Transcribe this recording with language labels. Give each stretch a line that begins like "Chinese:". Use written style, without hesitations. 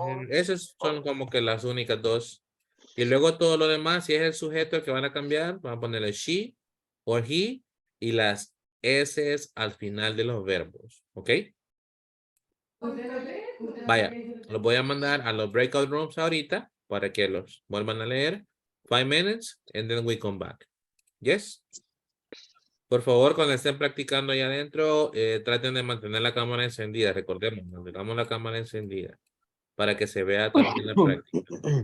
Spanish: Esas son como que las únicas dos. Y luego todo lo demás, si es el sujeto el que van a cambiar, van a ponerle she o he y las S al final de los verbos. ¿Ok? Vaya, los voy a mandar a los breakout rooms ahorita para que los vuelvan a leer.
English: 5 minutes and then we come back. Yes.
Spanish: Por favor, cuando estén practicando allá adentro, traten de mantener la cámara encendida. Recordemos, mantengamos la cámara encendida para que se vea también la práctica.